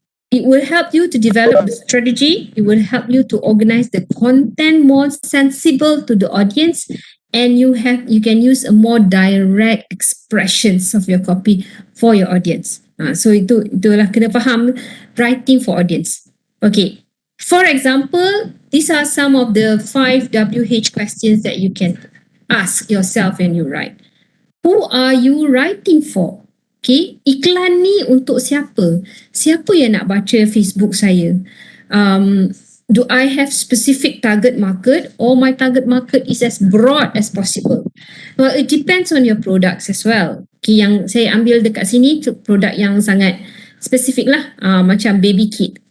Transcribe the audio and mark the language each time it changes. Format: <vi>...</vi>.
<en>It will help you to develop the strategy. It will help you to organize the content more sensible to the audience, and you can use a more direct expressions of your copy for your audience.</en> <ms>So itulah kena faham</ms> <en>writing for audience.</en> <ms>Okay.</ms> <en>For example, these are some of the 5 WH questions that you can ask yourself when you write. Who are you writing for?</en> <ms>Okay, iklan ni untuk siapa? Siapa yang nak baca Facebook saya?</ms> <en>Do I have specific target market, or my target market is as broad as possible? Well, it depends on your products as well.</en> <ms>Okay, yang saya ambil dekat sini produk yang sangat spesifik lah, macam baby kit.</ms>